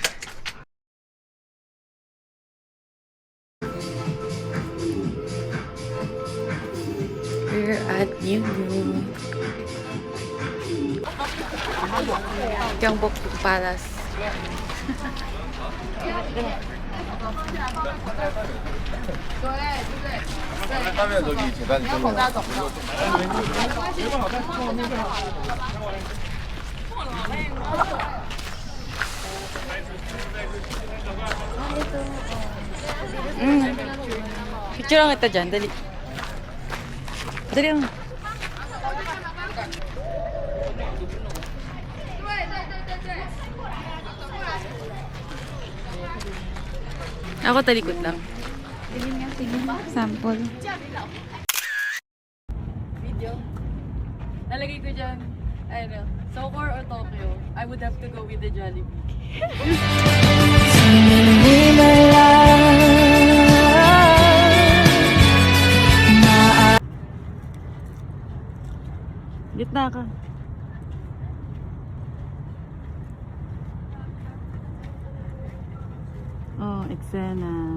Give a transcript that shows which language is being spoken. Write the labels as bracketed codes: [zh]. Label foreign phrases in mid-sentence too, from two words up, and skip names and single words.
[en] We're at New York. Gyeongbok Palace. [ko] 하면 저기 계단 좀 [tl] Picture lang kita dyan, dali. Dali lang. Ako talikod lang. Tingin nga, tingin. Sample. Video. Nalagay ko dyan, ano, [en] Seoul or Tokyo. I would have to go with the Jollibee. [tl] Gitna ka. Oh, eksena.